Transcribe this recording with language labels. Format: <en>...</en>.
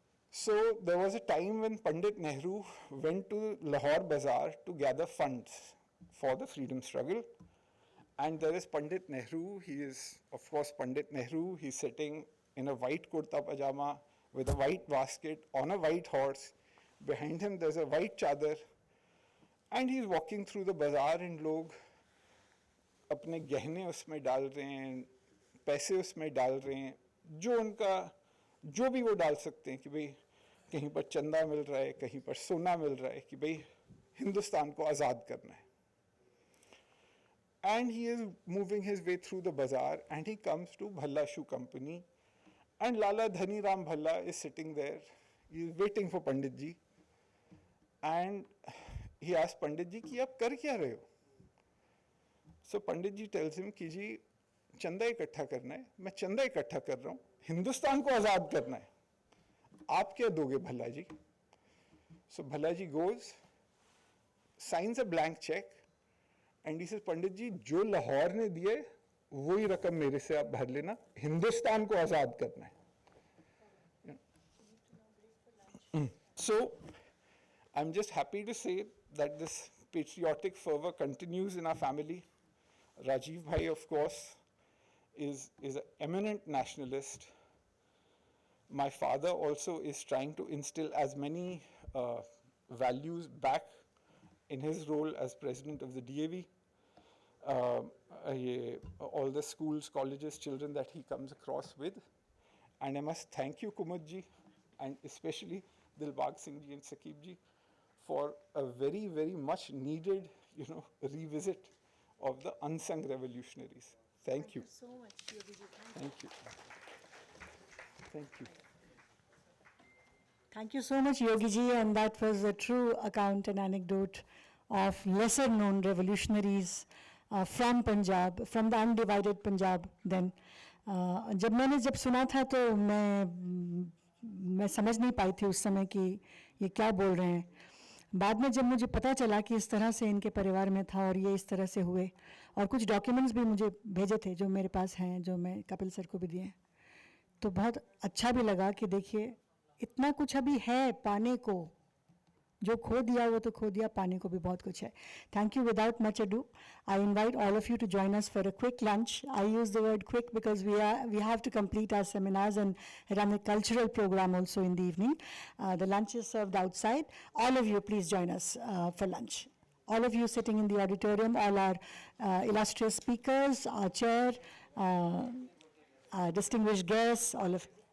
<en>So there was a time when Pandit Nehru went to Lahore Bazaar to gather funds for the freedom struggle. And there is Pandit Nehru. He is, of course, Pandit Nehru. He's sitting in a white kurta pajama with a white basket on a white horse. Behind him, there's a white chadar. And he's walking through the bazaar, and</en> <hi>log अपने गहने उसमें डाल रहे हैं, पैसे उसमें डाल रहे हैं, जो उनका जो भी वो डाल सकते हैं कि भाई कहीं पर चंदा मिल रहा है, कहीं पर सोना मिल रहा है कि भाई हिंदुस्तान को आज़ाद करना है.</hi> <en>And he is moving his way through the bazaar, and he comes to Bhalla Shoe Company, and Lala Dhani Ram Bhalla is sitting there. He is waiting for Pandit ji, and he asks Pandit ji</en> <hi>कि आप कर क्या रहे हो?</hi> <en>So Pandit ji tells him</en> <hi>कि जी चंदा इकट्ठा करना है, मैं चंदा इकट्ठा कर रहा हूँ, हिंदुस्तान को आज़ाद करना है, आप क्या दोगे भल्ला जी?</hi> <en>So Bhalla ji goes, signs a blank check, and he says,</en> <hi>पंडित जी जो लाहौर ने दिए वही रकम मेरे से आप भर लेना, हिंदुस्तान को आज़ाद करना है.</hi> <en>So I'm just happy to say that this patriotic fervor continues in our family. Rajiv Bhai, of course, is an eminent nationalist. My father also is trying to instill as many values back in his role as president of the DAV. All the schools, colleges, children that he comes across with. And I must thank you, Kumud ji, and especially Dilbag Singh ji and Sakib ji, for a very, very much needed, revisit of the unsung revolutionaries. Thank you. So much, Yogi ji. Thank you. Thank you. Thank you so much, Yogi ji, and that was a true account and anecdote of lesser known revolutionaries from Punjab, from the undivided Punjab then.</en> <hi>जब मैंने सुना था तो मैं समझ नहीं पाई थी उस समय कि ये क्या बोल रहे हैं. बाद में जब मुझे पता चला कि इस तरह से इनके परिवार में था और ये इस तरह से हुए, और कुछ डॉक्यूमेंट्स भी मुझे भेजे थे जो मेरे पास हैं, जो मैं कपिल सर को भी दिए, तो बहुत अच्छा भी लगा कि देखिए इतना कुछ अभी है पाने को, जो खो दिया वो तो खो दिया, पाने को भी बहुत कुछ है.</hi> <en>Thank you. Without much ado, I invite all of you to join us for a quick lunch. I use the word quick because we have to complete our seminars and run a cultural program also in the evening. The lunch is served outside. All of you, please join us for lunch. All of you sitting in the auditorium, all our illustrious speakers, our chair, our distinguished guests, all of.</en>